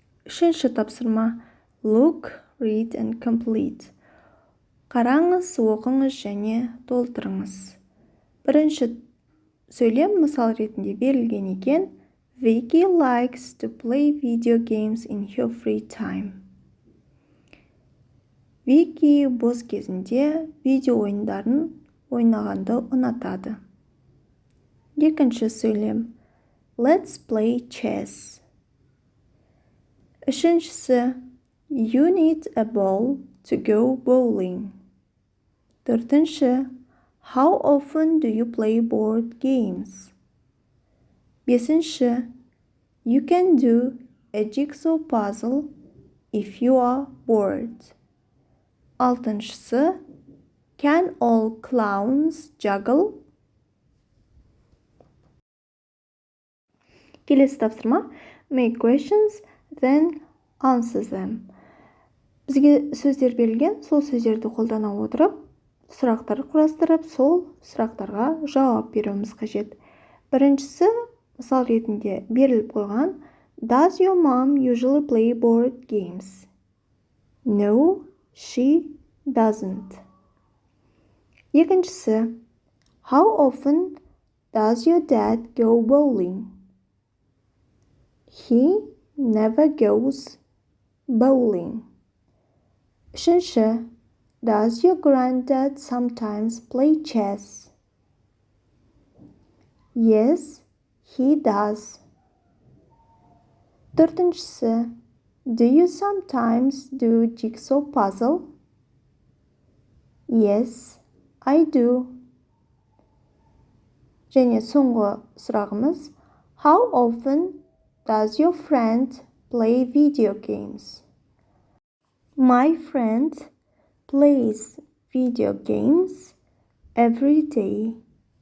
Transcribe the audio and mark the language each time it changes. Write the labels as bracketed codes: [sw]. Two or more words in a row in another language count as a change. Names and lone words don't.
[kk] Үшінші тапсырма. [en] Look, read and complete. [kk] Қараңыз, оқыңыз және толтырыңыз. Бірінші сөйлем мысал ретінде берілген екен. [en] Vicky likes to play video games in her free time. [kk] Вики бос кезінде видео ойындарын ойнағанды ұнатады. Екінші сөйлем. [en] Let's play chess. [kk] Үшіншісі. [en] You need a ball to go bowling. [kk] Төртінші. [en] How often do you play board games? [kk] Бесінші. [en] You can do a jigsaw puzzle if you are bored. Алтыншысы. Can all clowns juggle? [kk] Келесі тапсырма. [en] Make questions, then answer them. [kk] Бізге сөздер берілген, сол сөздерді қолдана отырып, сұрақтар құрастырып, сол сұрақтарға жауап беруіміз қажет. Біріншісі, мысал ретінде беріліп қойған. [en] Does your mom usually play board games? No, she doesn't. [kk] Екіншісі. [en] How often does your dad go bowling? He never goes bowling. [kk] Үшінші. [en] Does your granddad sometimes play chess? Yes, he does. [kk] Төртіншісі. [en] Do you sometimes do jigsaw puzzle? Yes, I do. [kk] Және соңғы сұрағымыз. [en] How often does your friend play video games? My friend plays video games every day.